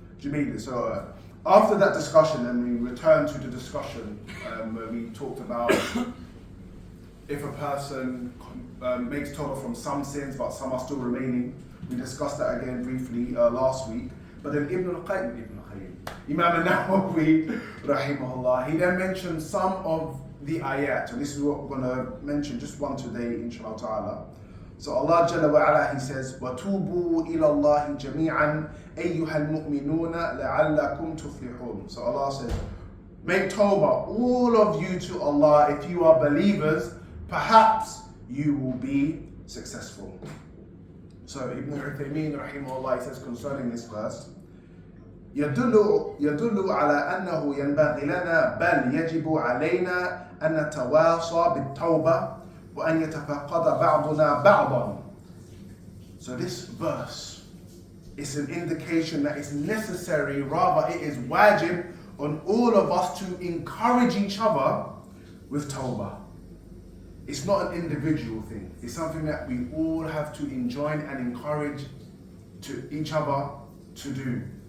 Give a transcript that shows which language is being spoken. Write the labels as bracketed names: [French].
[English] Jameel, so after that discussion, and we returned to the discussion where we talked about if a person makes tawbah from some sins but some are still remaining. We discussed that again briefly last week. But then Ibn al-Qayyim, Imam al-Nawawi, rahimahullah, he then mentioned some of the ayat, and this is what we're going to mention, just one today, inshallah ta'ala. So Allah Jalla wa Ala, he says, [Arabic] وَتُوبُوا إِلَى اللَّهِ جَمِيعًا أَيُّهَا الْمُؤْمِنُونَ لَعَلَّكُمْ تُفْلِحُونَ. [English] So Allah says, make tawbah, all of you, to Allah. If you are believers, perhaps you will be successful. So Ibn uthaymeen, rahimahullah, he says concerning this verse, [Arabic] يدل على أنه ينبغي لنا بل يجب علينا أن نتواصى بالتوبة وأن يتفقد بعضنا بعضا. [English] So this verse is an indication that it's necessary, rather it is wajib on all of us to encourage each other with tawbah. It's not an individual thing. It's something that we all have to enjoin and encourage to each other to do.